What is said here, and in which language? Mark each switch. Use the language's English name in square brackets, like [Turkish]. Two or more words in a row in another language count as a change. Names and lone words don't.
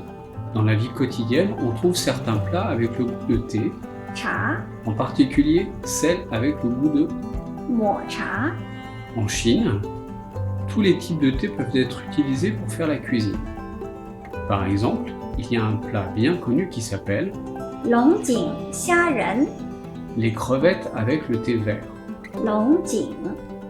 [French] Dans la vie quotidienne, on trouve certains plats avec le goût de thé, [Chinese] 茶 [French] en particulier celles avec le goût de... [Chinese] 抹茶 [French] En Chine, tous les types de thé peuvent être utilisés pour faire la cuisine. Par exemple, il y a un plat bien connu qui s'appelle [Chinese] 龙井虾仁 [French] les crevettes avec le thé vert. [Chinese] 龙井